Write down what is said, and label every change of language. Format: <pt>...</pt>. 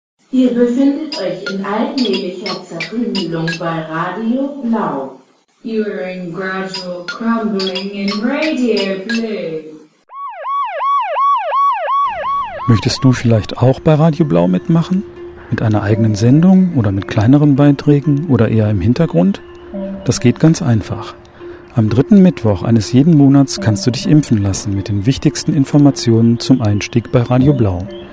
<de>Ihr befindet euch in allmählicher Zerbündelung bei Radio Blau.</de> <en>You are in gradual crumbling in Radio Blue.</en> <de>Möchtest du vielleicht auch bei Radio Blau mitmachen? Mit einer eigenen Sendung oder mit kleineren Beiträgen oder eher im Hintergrund? Das geht ganz einfach. Am dritten Mittwoch eines jeden Monats kannst du dich impfen lassen mit den wichtigsten Informationen zum Einstieg bei Radio Blau.</de>